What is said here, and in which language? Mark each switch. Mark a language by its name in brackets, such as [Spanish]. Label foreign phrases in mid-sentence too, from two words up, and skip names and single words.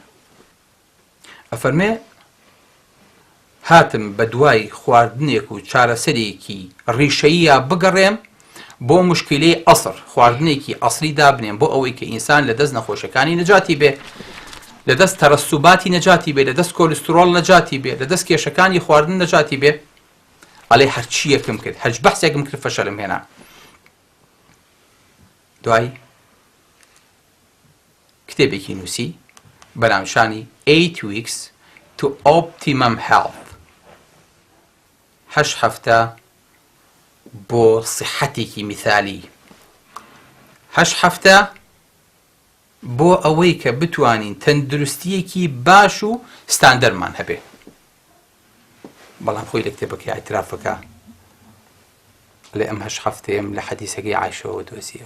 [Central Kurdish] ئەفەرمێ هاتم بە دوای خواردنێک و چارەسەرێکی ڕیشەیە بگەڕێم بۆ مشکلەی ئەسڕ، خواردنێکی ئەسری دابنێم بۆ ئەوەی کە ئینسان لە دەست نەخۆشەکانی نەجاتی بێ، لە دەست تەرەسوباتی نەجاتی بێ، لە دەست کۆلسترۆڵ نەجاتی بێ، لە دەست کێشەکانی خواردن نەجاتی بێ. ئەڵێ هەرچیەکم کرد، هەج بەحسێکم کرد، فەشەلم هێنا. دوای کتێبێکی نووسی بەناوشانی 8 weeks to optimum health، 8 هەفتە بۆ سیحەتێکی میثالی، 8 هەفتە بۆ ئەوەی کە بتوانین تەندروستیەکی باش و ستاندەرمان هەبێ. بەڵام خۆی لە کتێبەکەی ئاعترافەکە لە ئەم 8 هەفتەیەم لە حەدیسەکەی عایشەوە دۆزیەوە.